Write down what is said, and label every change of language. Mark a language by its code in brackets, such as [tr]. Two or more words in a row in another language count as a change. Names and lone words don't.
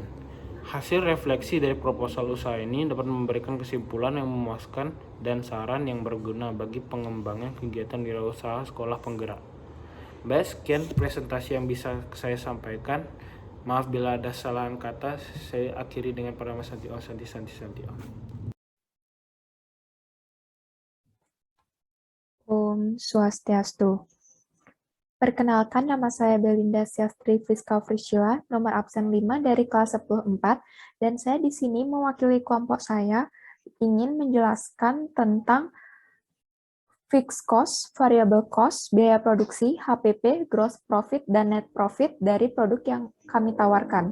[id] Hasil refleksi dari proposal usaha ini dapat memberikan kesimpulan yang memuaskan dan saran yang berguna bagi pengembangan kegiatan wirausaha sekolah penggerak. Baik, sekian presentasi yang bisa saya sampaikan. Maaf bila ada kesalahan kata. Saya akhiri dengan [sa] Parama Santi Om Santi Santi Santi Om. Om Swastiastu. [id] Perkenalkan, nama saya Belinda Syastri Friska Frishila, nomor absen 5 dari kelas 10-4, dan saya di sini mewakili kelompok saya ingin menjelaskan tentang [en] fixed cost, variable cost, [id] biaya produksi, HPP, [en] gross profit, [id] dan [en] net profit [id] dari produk yang kami tawarkan.